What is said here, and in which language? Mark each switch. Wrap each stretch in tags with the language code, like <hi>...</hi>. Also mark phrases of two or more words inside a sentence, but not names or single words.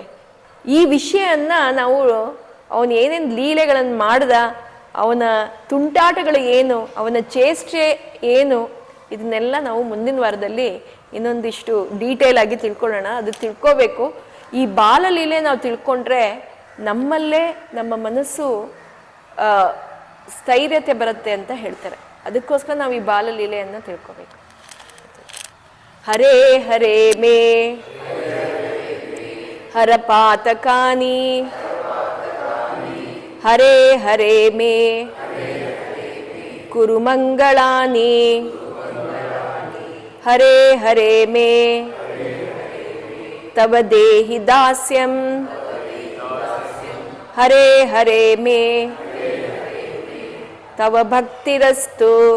<kn>ಈ ವಿಷಯನ್ನ ನಾವು ಅವನು ಏನೇನು ಲೀಲೆಗಳನ್ನು ಮಾಡ್ದ, ಅವನ ತುಂಟಾಟಗಳು ಏನು, ಅವನ ಚೇಷ್ಟೆ ಏನು, ಇದನ್ನೆಲ್ಲ ನಾವು ಮುಂದಿನ ವಾರದಲ್ಲಿ ಇನ್ನೊಂದಿಷ್ಟು ಡೀಟೇಲ್ ಆಗಿ ತಿಳ್ಕೊಳ್ಳೋಣ. ಅದು ತಿಳ್ಕೋಬೇಕು. ಈ ಬಾಲಲೀಲೆ ನಾವು ತಿಳ್ಕೊಂಡ್ರೆ ನಮ್ಮಲ್ಲೇ ನಮ್ಮ ಮನಸ್ಸು ಸ್ಥೈರ್ಯತೆ ಬರುತ್ತೆ ಅಂತ ಹೇಳ್ತಾರೆ. ಅದಕ್ಕೋಸ್ಕರ ನಾವು ಈ ಬಾಲಲೀಲೆಯನ್ನು ತಿಳ್ಕೋಬೇಕು.</kn> <sa>ಹರೇ ಹರೇ ಮೇ ಹರಪಾತಕಾನಿ, ಹರೇ ಹರೇ ಮೇ ಕುರು ಮಂಗಳಾನಿ, ಹರೇ ಹರೇ ಮೇ ತವ ದೇಹಿ ದಾಸ್ಯಂ, ಹರೇ ಹರೇ ಮೇ ತವ ಭಕ್ತಿರಸ್ತು.</sa>